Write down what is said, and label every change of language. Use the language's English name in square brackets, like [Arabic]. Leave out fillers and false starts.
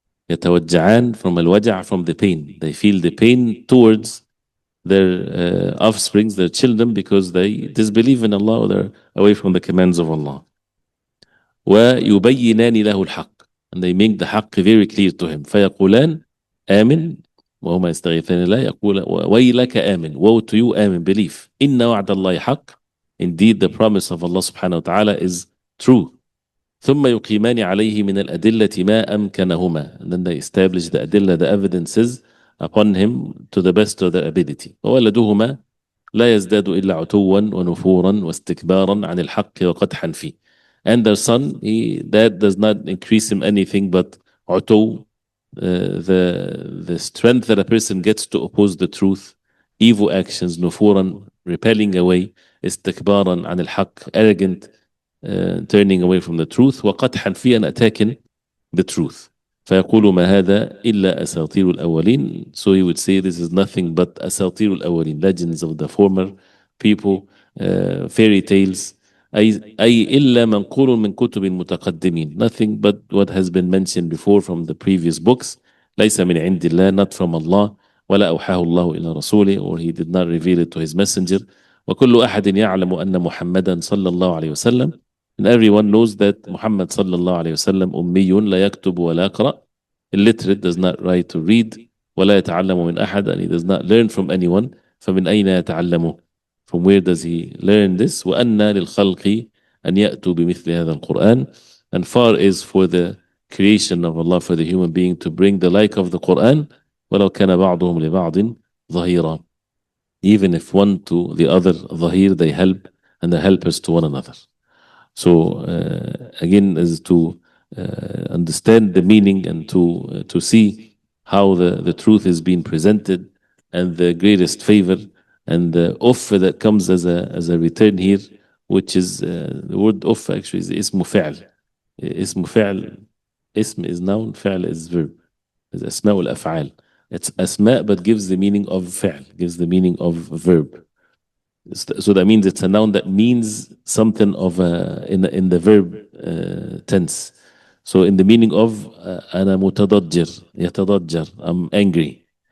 [English] يتوجعان from الوجع, from the pain. They feel the pain towards their offsprings, their children, because they disbelieve in Allah, or they're away from the commands of Allah. [Arabic] وَيُبَيِّنَانِ لَهُ الْحَقِّ, [English] and they make the حق very clear to him. [Arabic] فَيَقُولان آمن وهما يستغيثان الله, يقول وَيْلَكَ آمن, [English] woe to you, [Arabic] آمن, believe. إِنَّ وَعْدَ اللَّهِ حَقِّ, [English] indeed the promise of Allah subhanahu wa ta'ala is true. [Arabic] ثم يقيمان عليه من الأدلة ما أمكنهما, [English] and then they establish the adillah, the evidences upon him to the best of their ability. [Arabic] وولدهما لا يزداد إلا عتوا ونفورا واستكبارا عن الحق وقدحا فيه. [English] And their son, that does not increase him anything but عتو, the strength that a person gets to oppose the truth, evil actions, نفورا, repelling away, [Arabic] استكبارا عن الحق, [English] arrogant, turning away from the truth, [Arabic] وقدحا فيه, [English] and attacking the truth. [Arabic] فيقول ما هذا إلا أساطير الأولين. [English] So he would say, this is nothing but [Arabic] أساطير الأولين, [English] legends of the former people, fairy tales. [Arabic] أي إلا منقول من كتب متقدمين, [English] nothing but what has been mentioned before from the previous books. [Arabic] ليس من عند الله, [English] not from Allah. [Arabic] ولا أوحاه الله إلى رسوله, [English] or he did not reveal it to his messenger. [Arabic] وكل أحد يعلم أن محمدا صلى الله عليه وسلم, [English] and everyone knows that Muhammad sallallahu alayhi wasallam ummiyun, [Arabic] لا يكتب ولا يقرأ, [English] illiterate, does not write or read, [Arabic] ولا يتعلم من أحد, [English] and he does not learn from anyone. [Arabic] فمن أين يتعلمه, [English] from where does he learn this? [Arabic] وأن للخلق أن يأتوا بمثل هذا القرآن, [English] and far is for the creation of Allah, for the human being, to bring the like of the Quran. [Arabic] ولو كان بعضهم لبعض ظهيرا, [English] even if one to the other, ظهير, they help, and they're helpers to one another. So again, is to understand the meaning, and to see how the truth is being presented, and the greatest favor, and the offer that comes as a return here, which is the word offer actually is اسم فعل. اسم فعل, اسم is noun, فعل is verb, is أسماء الأفعال. It's asma, but gives the meaning of fi'l, gives the meaning of verb. So that means it's a noun that means something of in the verb tense. So in the meaning of [Arabic] أنا متضجر يتضجر, [English] I'm angry.